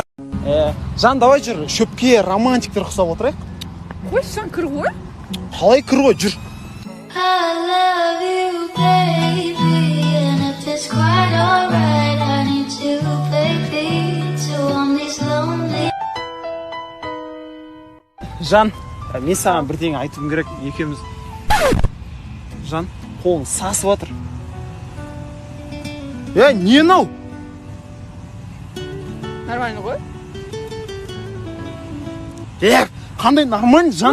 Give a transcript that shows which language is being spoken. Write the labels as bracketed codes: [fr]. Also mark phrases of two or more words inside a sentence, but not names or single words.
[kk] Жан, давай жүр, шөпке романтиктер ұқсап отырайық. Қойшы, жан кір ғой. Қалай кір ғой, жүр. [en] I love you, baby, and if it's quite alright, I need you, baby, to on these lonely. [kk] Жан, мен саған бірдеңе айтуым керек, екеуміз. Жан, қолың сасып жатыр. Не нау? Нормально ғой. Қандай нормально, Жан?